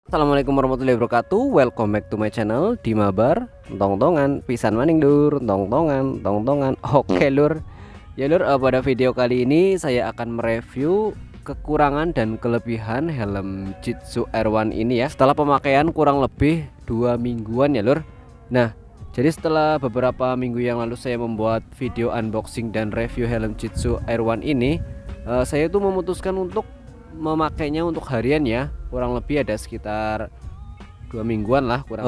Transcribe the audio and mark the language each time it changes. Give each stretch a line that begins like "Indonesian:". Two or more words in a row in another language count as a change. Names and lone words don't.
Arabic: Assalamualaikum warahmatullahi wabarakatuh.
English: Welcome back to my channel
Indonesian: di Mabar.
Javanese: Tong-tongan pisan maning dur, tong-tongan. Oke lur.
Indonesian: Ya lur, pada video kali ini saya akan mereview kekurangan dan kelebihan helm Jitsu R1 ini ya. Setelah pemakaian kurang lebih 2 mingguan ya lur. Nah, jadi setelah beberapa minggu yang lalu saya membuat video unboxing dan review helm Jitsu R1 ini, saya itu memutuskan untuk memakainya untuk harian ya, kurang lebih ada sekitar 2 mingguan lah kurang.